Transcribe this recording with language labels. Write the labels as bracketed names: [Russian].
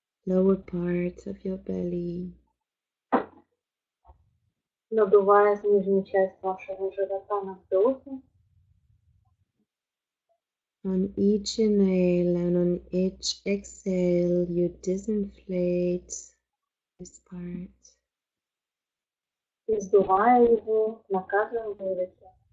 [English] lower part of your belly. [Russian] Надувая нижнюю часть вашего живота на вдохе. [English] On each inhale and on each exhale, you disinflate this part. [Russian] И сдувая его на каждом выдохе.